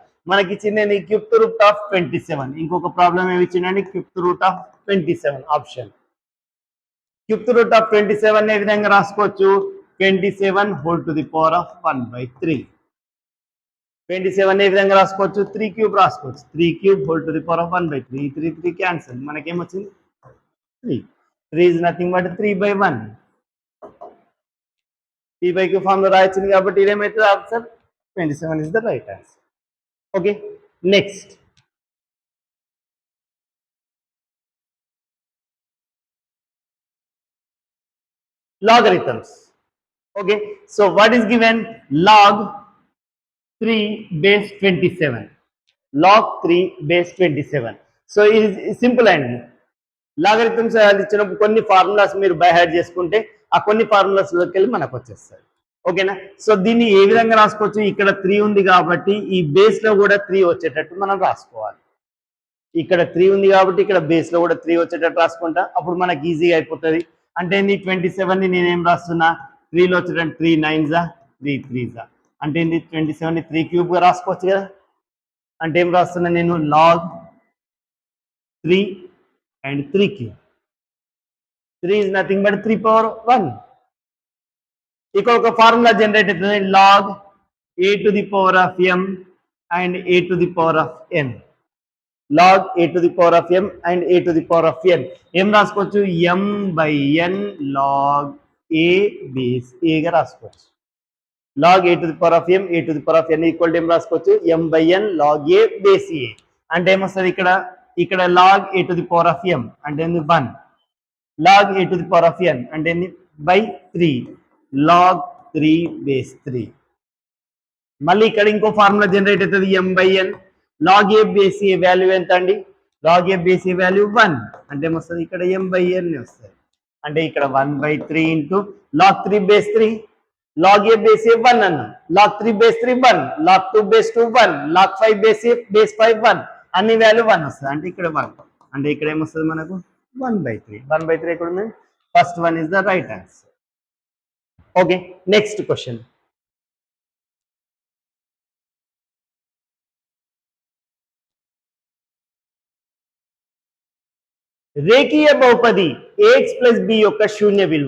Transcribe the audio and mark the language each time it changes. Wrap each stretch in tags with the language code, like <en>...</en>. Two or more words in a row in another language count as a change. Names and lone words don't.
<te>మనకి ఇచ్చింది</te> <en>cube root of 27.</en> <te>ఇంకొక ప్రాబ్లం ఏమి ఇచ్చిందండి?</te> <en>cube root of 27 option. cube root of 27</en> <te>ఏ విధంగా రాసుకోవచ్చు?</te> <en>27 whole to the power of 1/3.</en> <te>27 ఏ విధంగా రాసుకోవచ్చు? 3 క్యూబ్ రాసుకోవచ్చు.</te> <en>3 cube whole to the power of 1/3. 3 cancel. మనకేమొచ్చింది? 3. 3 is nothing but 3/1.</en> <te>P/Q ఫామ్ లో రాయొచ్చింది కాబట్టి ఇదేమైతుంది?</te> <en>ఆన్సర్ 27 is the right answer. Okay, next. Logarithms. Okay, so what is given? Log 3 base 27. Log 3 base 27. So it is simple and</en> <te>లాగరిథమ్స్ ఇచ్చినప్పుడు కొన్ని ఫార్ములాస్ మీరు</te> <en>by heart</en> <te>చేసుకుంటే ఆ కొన్ని ఫార్ములాస్ లోకి వెళ్ళి మనకు వచ్చేస్తాయి. ఓకేనా? సో దీన్ని ఏ విధంగా రాసుకోవచ్చు? ఇక్కడ 3 ఉంది కాబట్టి ఈ బేస్ లో కూడా 3 వచ్చేటట్టు మనం రాసుకోవాలి. ఇక్కడ 3 ఉంది కాబట్టి ఇక్కడ బేస్ లో కూడా 3 వచ్చేటట్టు రాసుకుంటా. అప్పుడు మనకి ఈజీగా అయిపోతుంది. అంటే 27 ని నేనేం రాస్తున్నా? 3లో వచ్చేటట్టు 3 9s 3 3s అంటే 27 ని 3 క్యూబ్ గా రాసుకోవచ్చు కదా. అంటే ఏం రాస్తున్నా నేను?</te> <en>log 3 and 3 cube. 3 is nothing but 3/1.</en> <te>ఇక్కడ ఒక ఫార్ములా జనరేట్ అవుతుంది.</te> <en>log a to the power of m and a to the power of n. log a to the power of m and a to the power of n.</en> <te>ఏం రాసుకోవచ్చు?</te> <en>m/n log a base a</en> <te>గా రాసుకోవచ్చు.</te> <en>log a to the power of m a to the power of n equal to</en> <te>ఏం రాసుకోవచ్చు?</te> <en>m/n log a base a.</en> <te>అంటే ఏమొస్తుంది ఇక్కడ? ఇక్కడ</te> <en>log a to the power of m</en> <te>అంటే 1.</te> <en>log a to the power of n</en> <te>అంటే by 3.</te> <en>log 3 base 3.</en> <te>మళ్ళీ ఇక్కడ ఇంకో ఫార్ములా జనరేట్ అవుతుంది.</te> <en>m/n log a base a</en> <te>వాల్యూ ఎంత అండి?</te> <en>log a base a</en> <te>వాల్యూ 1 అంటే ఏమొస్తుంది? ఇక్కడ m/n వస్తుంది. అంటే ఇక్కడ 1/3 ఇంటూ</te> <en>log 3 base 3. log a base a 1 అన్న, log 3 base 3 1, log 2 base 2 1, log 5 base a base 5 1.</en> <te>అన్ని వాల్యూ 1 వస్తుంది. అంటే ఇక్కడ 1 అంటే ఇక్కడ ఏమొస్తుంది మనకు?</te> <en>1/3. 1/3</en> <te>ఎక్కడ ఉంది?</te> <en>first one is the right answer. okay, next question.</en> <te>రేఖీయ బహుపది ax ప్లస్ b యొక్క శూన్య విలువ.</te>